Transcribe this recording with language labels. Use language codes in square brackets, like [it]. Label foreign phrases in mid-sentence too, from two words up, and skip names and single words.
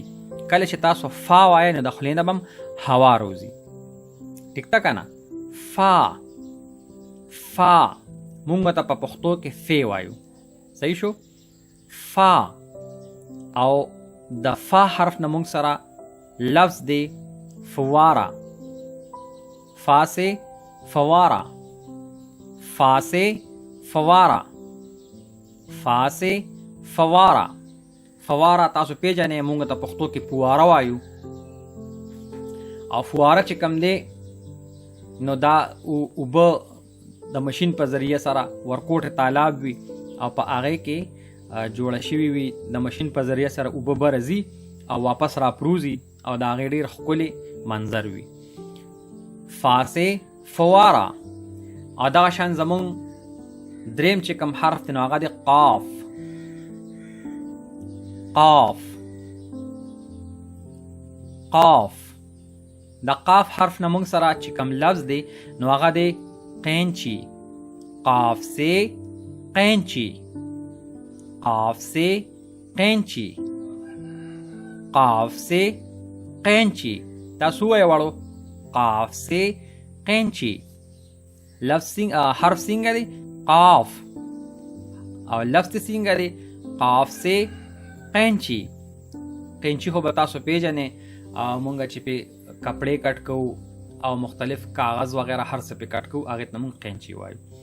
[ps] کله چې تاسو فا وایئ نو د خولې نه به هم هوا روځي. ٹھیک ده که نه؟ فا، فا. مونږ به ته په پښتو کې فی وایو. صحیح شو؟ فا. او د فا حرف نه مونږ سره لفظ دی فواره. فا سے فواره، فا سے فواره، فا سے فواره. فواره تاسو پیژنئ، مونږ ته پښتو کې فواره وایو. او فواره چې کم دی نو دا اوبه د ماشین په ذریعه سره ورکوټ تالاب وي او په هغې کې جوړه شوي وي. د ماشین په ذریعه سره اوبه به راځي او واپس راپروزي او د هغې ډېر ښکلی منظر وي. فا سے فواره. او دغه شان زمونږ دریم چې کوم حرف دی نو هغه دی قاف. قاف، قاف. د قاف حرف نه مونږ سره چې کوم لفظ دی نو هغه دی قینچی. قاف سے قینچی، قاف سے قینچی، قاف سے قینچی. تاسو وایئ واړو قاف سے قینچی. لفظ حرف څنګه دی؟ قاف. او لفظ څنګه دی؟ قاف سے قینچی. قینچی خو به تاسو پیژنئ، مونږ چې پې کپڑے کټ کوو او مختلف کاغذ وغیرہ هر څه پې کټ کوو، هغې ته مونږ قینچی وایو.